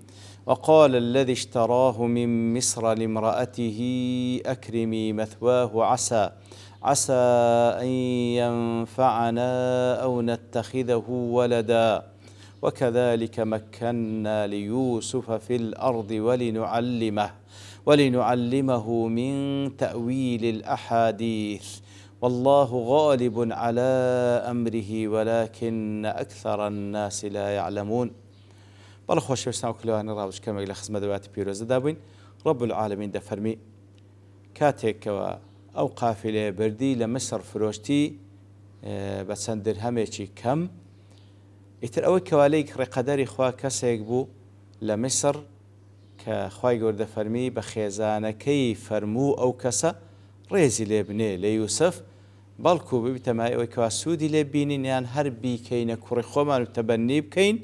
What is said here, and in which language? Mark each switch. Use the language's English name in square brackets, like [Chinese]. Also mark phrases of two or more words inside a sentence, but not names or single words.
[Arabic] وقال الذي اشتراه من مصر لامرأته أكرمي مثواه عسى أن ينفعنا أو نتخذه ولدا وكذلك مكنا ليوسف في الأرض ولنعلمه من تأويل الأحاديث والله غالب على أمره ولكن أكثر الناس لا يعلمون. [Central Kurdish] بەڵە خۆشەویستان و کلێوانی ڕاوچ کەمێک لە خزمەت دەواتی پیرۆزەدا بووین. ڕەب العالەمین دەفەرمی کاتێکەوە ئەو قافیلەیە بردی لە مسر فرۆشتی بە چەند درهەمێکی کەم. ئیتر ئەوەی کەوالەی ڕێقەدەری خوا کەسێک بوو لە مسر کە خوای گەورە دەفەرمی بە خێزانەکەی فەرموو ئەو کەسە ڕێزی لێ بنێ لە یوسف بەڵکو ببیتە مای ئەوەی کەوا سوودی لێ بینین یان هەر بیکەینە کوڕی خۆمان و تەبەنی بکەین.